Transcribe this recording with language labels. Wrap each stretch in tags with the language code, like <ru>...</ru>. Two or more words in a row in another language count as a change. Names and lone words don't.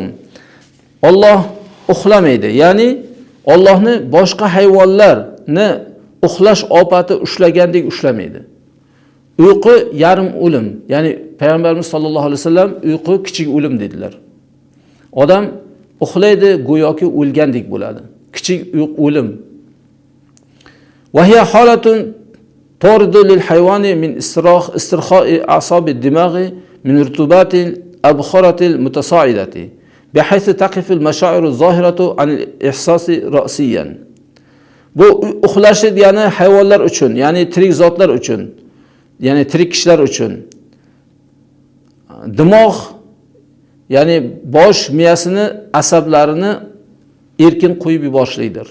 <uz>Alloh uxlamaydi, ya'ni Allohni boshqa hayvonlarni uxlash ofati ushlagandek ushlamaydi. Uyqu yarim o'lim, ya'ni Payg'ambarimiz</uz> <ar>صلى الله عليه وسلم</ar> <uz>uyqu kichik o'lim dedilar. Odam uxlaydi, go'yoki o'lgandek bo'ladi. Kichik o'lim.</uz> <ar>وهي حالة تعرض للحيوان من استرخاء أعصاب الدماغ من رطوبات الأبخرة المتصاعدة بحيث تقف المشاعر الظاهرة عن الإحساس رأسا.</ar> <uz>Bu uxlash degani hayvonlar uchun, ya'ni tirik zotlar uchun, ya'ni tirik kishilar uchun dimoq, ya'ni bosh miyasini asablarini erkin qo'yib yuborishlidir.</uz>